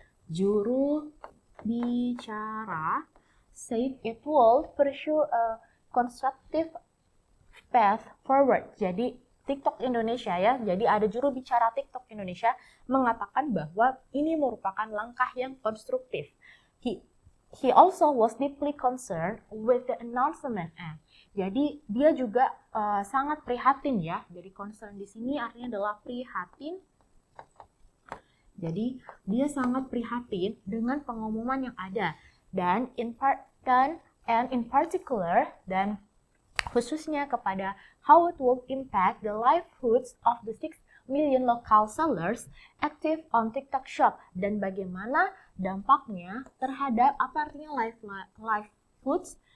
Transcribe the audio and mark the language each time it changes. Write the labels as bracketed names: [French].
[Indonesian] Juru bicara [English] said it will pursue a constructive path forward. [Indonesian] Jadi, TikTok Indonesia ya, jadi ada juru bicara TikTok Indonesia mengatakan bahwa ini merupakan langkah yang konstruktif. [English] He also was deeply concerned with the announcement. [Indonesian] Jadi dia juga sangat prihatin ya. Jadi concern di sini artinya adalah prihatin. Jadi dia sangat prihatin dengan pengumuman yang ada, dan [English] in particular [Indonesian] dan khususnya kepada [English] how it will impact the livelihoods of the 6 million local sellers active on TikTok Shop, [Indonesian] dan bagaimana dampaknya terhadap apa artinya livelihoods.